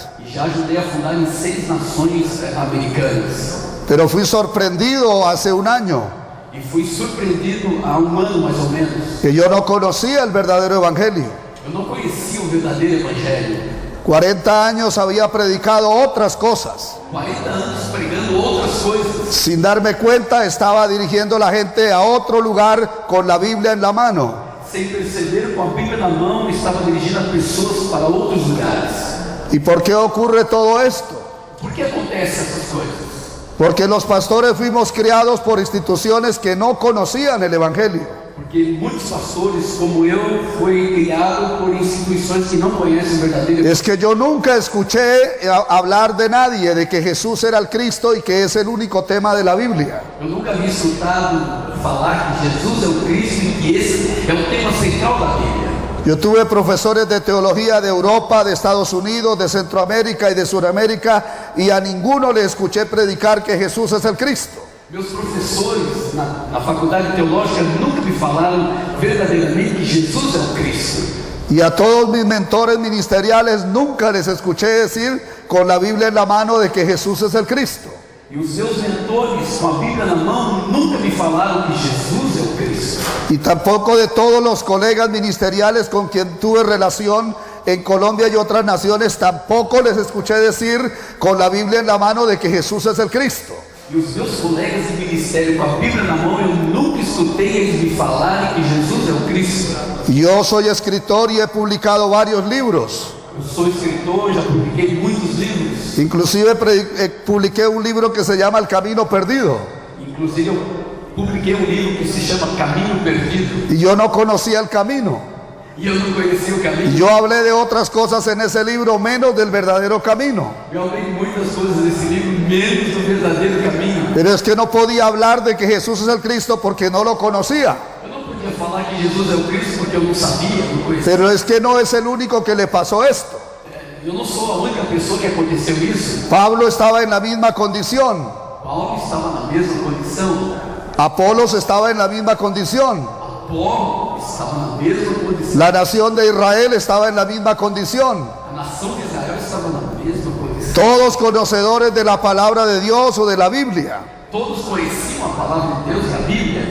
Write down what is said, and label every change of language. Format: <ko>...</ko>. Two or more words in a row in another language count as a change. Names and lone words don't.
<pt>E já ajudei a fundar em 6 nações americanas.</pt> <es>Pero fui sorprendido hace un año</es> <pt>E fui surpreendido há ano mais ou menos.</pt> <es>que yo no conocía el verdadero evangelio.</es> <pt>Eu não conhecia o verdadeiro evangelho.</pt> <es>40 años había predicado otras cosas.</es> <pt>40 anos pregando outras coisas.</pt> <es>Sin darme cuenta estaba dirigiendo a la gente a otro lugar con la Biblia en la mano.</es> <pt>Sem perceber, com a Bíblia na mão, estava dirigindo as pessoas para outros lugares.</pt> <es>¿Y por qué ocurre todo esto?</es> <pt>Por que acontecem essas coisas?</pt> <es>Porque los pastores fuimos criados por instituciones que no conocían el evangelio.</es> <pt>Porque muitos pastores, como eu, fui criado por instituições que não conhecem o verdadeiro.</pt> <es>Es que yo nunca escuché hablar de nadie de que Jesús era el Cristo y que es el único tema de la Biblia.</es> <pt>Eu nunca vi escutado falar que Jesus é o Cristo e que esse é o tema central da Bíblia.</pt> <es>Yo tuve profesores de teología de Europa, de Estados Unidos, de Centroamérica y de Sudamérica, y a ninguno le escuché predicar que Jesús es el Cristo.</es> <pt>Meus professores na faculdade teológica nunca me falaram verdadeiramente que Jesus é o Cristo.</pt> <es>Y a todos mis mentores ministeriales nunca les escuché decir con la Biblia en la mano de que Jesús es el Cristo.</es> <pt>E os seus mentores, com a Bíblia na mão, nunca me falaram que Jesus é o Cristo.</pt> <es>Y tampoco de todos los colegas ministeriales con quien tuve relación en Colombia y otras naciones, tampoco les escuché decir con la Biblia en la mano de que Jesús es el Cristo.</es> <pt>E os meus colegas de ministério com a Bíblia na mão, eu nunca escutei eles me falarem que Jesus é o Cristo.</pt> <es>Yo soy escritor y he publicado varios libros.</es> <pt>Eu sou escritor, já publiquei muitos livros.</pt> <es>Inclusive publiqué un libro que se llama El Camino Perdido.</es> <pt>Inclusive eu publiquei um livro que se chama Caminho Perdido.</pt> <es>Y yo no conocía el camino.</es> <pt>E eu não conhecia o caminho.</pt> <es>Yo hablé de otras cosas en ese libro menos del verdadero camino.</es> <pt>Eu hablei de muitas coisas nesse livro, menos do verdadeiro caminho.</pt> <es>Pero es que no podía hablar de que Jesús es el Cristo porque no lo conocía.</es> <pt>Eu não podia falar que Jesus é o Cristo porque eu não sabia, não conhecia.</pt> <es>Pero es que no es el único que le pasó esto.</es> <pt>Eu não sou a única pessoa que aconteceu isso.</pt> <es>Pablo estaba en la misma condición.</es> <pt>Paulo estava na mesma condição.</pt> <es>Apolos estaba en la misma condición.</es> <pt>Apolo estava na mesma condição.</pt> <es>La nación de Israel estaba en la misma condición.</es> <pt>A nação de Israel estava na mesma condição.</pt> <es>Todos conocedores de la palabra de Dios o de la Biblia.</es> <pt>Todos conheciam a palavra de Deus e a Bíblia.</pt>